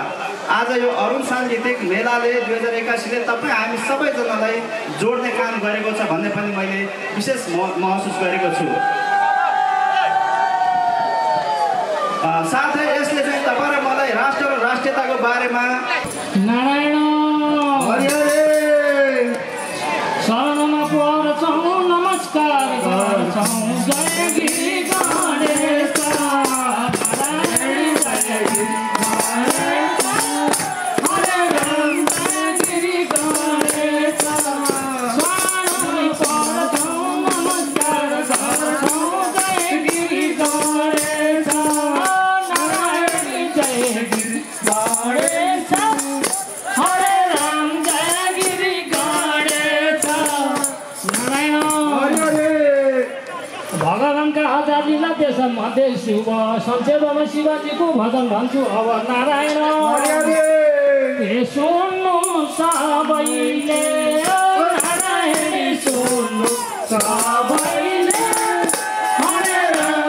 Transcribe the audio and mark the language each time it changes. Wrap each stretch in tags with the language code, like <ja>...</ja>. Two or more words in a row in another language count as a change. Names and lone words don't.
<ne>आज यो अरुण साङ्गीतिक मेलाले 2081ले तपाईँ हामी सबैजनालाई जोड्ने काम गरेको छ भन्ने पनि मैले विशेष महसुस गरेको छु। साथै यसले चाहिँ तपाईँ र मलाई राष्ट्र र राष्ट्रियताको बारेमा नारायण शरणमा पर्छौँ नमस्कार गर्छौँ जय गिरी गणेश हरे राम जय गिरी गणेश शरणमा पर्छौँ नमस्कार गर्छौँ जय गिरी गणेश नारायण जय गिरी गणेश हरे राम जय गिरी गणेश नारायण भगवानका आचार्यलाई देश मध्ये शुभ संक्षेपमा शिवजीको भजन भन्छु अब नारायण सुन्नु सबैले नारायण सुन्नु सबैले हरे राम</ne>